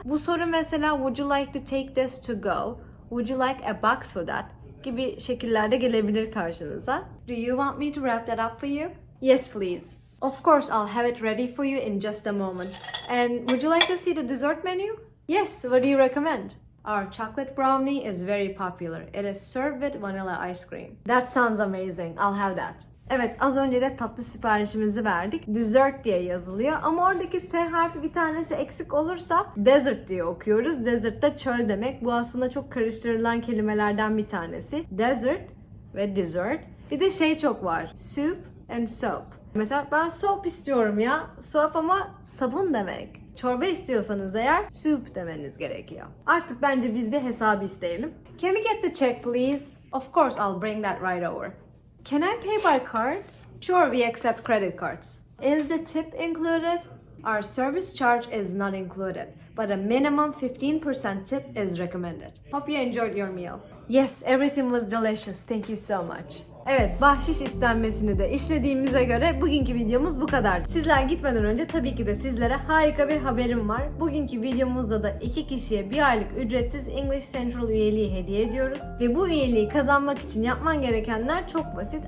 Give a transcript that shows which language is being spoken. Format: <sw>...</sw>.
<tr>Bu soru mesela</tr> <en>would you like to take this to go? Would you like a box for that?</en> <tr>Gibi şekillerde gelebilir karşınıza.</tr> <en>Do you want me to wrap that up for you? Yes, please. Of course, I'll have it ready for you in just a moment. And would you like to see the dessert menu? Yes, what do you recommend? Our chocolate brownie is very popular. It is served with vanilla ice cream. That sounds amazing. I'll have that.</en> <tr>Evet, az önce de tatlı siparişimizi verdik. Dessert diye yazılıyor ama oradaki S harfi bir tanesi eksik olursa desert diye okuyoruz. Desert da çöl demek. Bu aslında çok karıştırılan kelimelerden bir tanesi. Desert ve dessert. Bir de şey çok var.</tr> <en>Soup and soap.</en> <tr>Mesela ben soap istiyorum ya. Soap ama sabun demek. Çorba istiyorsanız eğer soup demeniz gerekiyor. Artık bence biz bir hesabı isteyelim.</tr> <en>Can we get the check please? Of course I'll bring that right over. Can I pay by card? Sure, we accept credit cards. Is the tip included? Our service charge is not included, but a minimum 15% tip is recommended. Hope you enjoyed your meal. Yes, everything was delicious. Thank you so much.</en> <tr>Evet, bahşiş istenmesini de işlediğimize göre bugünkü videomuz bu kadar. Sizler gitmeden önce tabii ki de sizlere harika bir haberim var. Bugünkü videomuzda da 2 kişiye 1 aylık ücretsiz English Central üyeliği hediye ediyoruz. Ve bu üyeliği kazanmak için yapman gerekenler çok basit.</tr>